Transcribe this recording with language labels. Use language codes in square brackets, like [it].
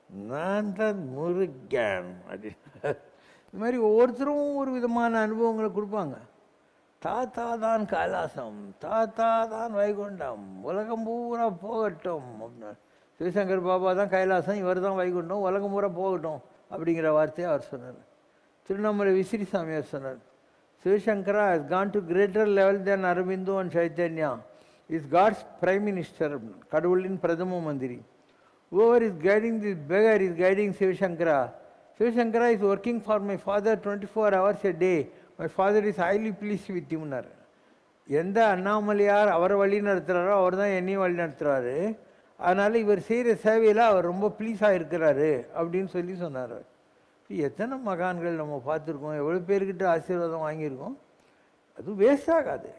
[ta] நான் தான் முருகன் அப்படின்னு. இது மாதிரி ஒவ்வொருத்தரும் ஒரு விதமான அனுபவங்களை கொடுப்பாங்க. தாத்தா தான் கைலாசம், தாத்தா தான் வைகுண்டம், உலகம் பூரா போகட்டும் அப்படின்னா. சிவசங்கர் பாபா தான் கைலாசம், இவர் தான் வைகுண்டம், உலகம் பூரா போகட்டும் அப்படிங்கிற வார்த்தையை அவர் சொன்னார். திருவண்ணாமலை விசிறி சாமியார் சொன்னார், [en] Sivasankara has gone to greater level than Aurobindo and Chaitanya. Is God's prime minister, [ta] கடவுளின் பிரதம மந்திரி. [en] Whoever is guiding this beggar is guiding Sivasankara. Sivasankara is working for my father 24 hours a day. My father is highly pleased with him. [ta] எந்த அண்ணாமலையார் அவரை வழி நடத்துகிறாரோ அவர் தான் என்னையும் வழி நடத்துகிறாரு. அதனால் இவர் செய்கிற சேவையில் அவர் ரொம்ப ப்ளீஸாக இருக்கிறாரு அப்படின்னு சொல்லி சொன்னார். எத்தனை மகான்கள் நம்ம பார்த்துருக்கோம், எவ்வளோ பேர்கிட்ட ஆசீர்வாதம் வாங்கியிருக்கோம். அது வேஸ்ட் ஆகாது.